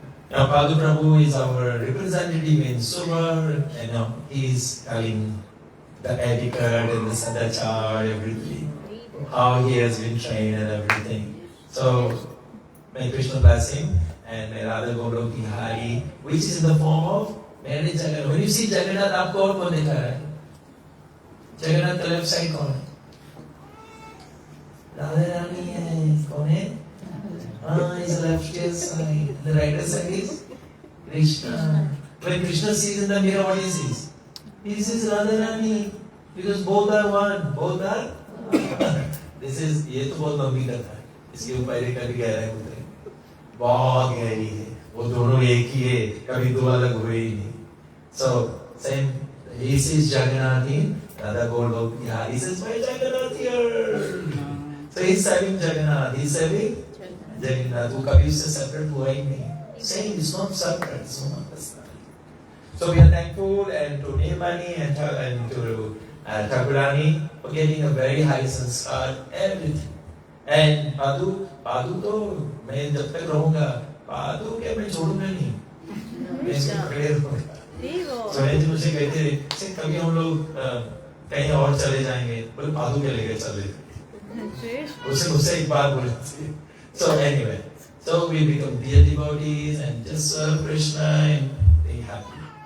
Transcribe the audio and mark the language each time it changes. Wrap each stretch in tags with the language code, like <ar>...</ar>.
<en>Padu Prabhu is our representative in Suvar, he is telling the etiquette and the sadachar, everything, how he has been trained and everything. So, may Krishna bless him, and may Radha Golok Bihari, which is in the form of marriage Jagannath. When you see</en> <hi>Jagannath, आपको और कौन दिखा रहा है? Jagannath का</hi> <en>left side</en> <hi>कौन है? Radha Rani है, कौन है?</hi> <en>His left side. The right side is Krishna. When Krishna sees in the mirror, what he sees? He sees Radharani. Because both are one. Both are one. This is,</en> <hi>ये तो बहुत लंबी कथा है. इसके ऊपर एक कभी गहराई उतरे. बहुत गहरी है. वो दोनों एक ही है. कभी दो अलग हुए ही नहीं.</hi> <en>So, same. He sees Jagannath in Radha Golok. Yeah, he says, why Jagannath here? So he's serving Jagannath. He's serving Jagannath,</en> <hi>वो कभी उससे separate हुआ ही नहीं.</hi> <en>Saying it's not separate, it's one personality. So we are thankful and to Nirmani and to Thakurani for getting a very high sanskar, everything.</en> <hi>And Padu तो मैं जब तक रहूँगा, Padu क्या मैं छोड़ूँगा नहीं. मैं इसको पकड़े रहूँगा. So मैं मुझे कहते हैं, कभी हम लोग कहीं और चले जाएंगे, बोले Padu के लेकर चले. उससे एक बार बोले थे.</hi> <en>So anyway, so we become dear devotees and just serve Krishna and be happy.</en>